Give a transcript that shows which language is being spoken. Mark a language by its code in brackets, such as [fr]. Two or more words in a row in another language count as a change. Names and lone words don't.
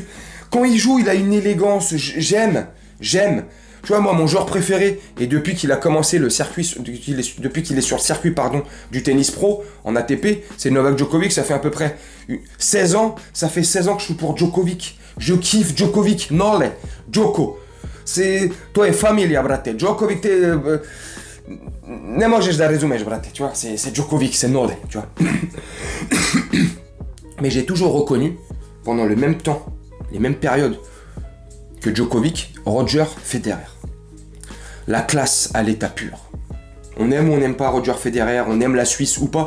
[fr] Quand il joue, il a une élégance, j'aime, tu vois, moi, mon joueur préféré, et depuis qu'il a commencé le circuit, depuis qu'il est sur le circuit, du tennis pro, en ATP, c'est Novak Djokovic, ça fait à peu près 16 ans, ça fait 16 ans que je suis pour Djokovic. Je kiffe Djokovic, nole, Djoko. C'est... [sr] To je familia, brate. Djokovic, ne možeš da razumeš, brate, [fr] tu vois, c'est Djokovic, c'est nole, tu vois. Mais j'ai toujours reconnu, pendant le même temps, les mêmes périodes, que Djokovic, Roger Federer. La classe à l'état pur. On aime ou on n'aime pas Roger Federer, on aime la Suisse ou pas.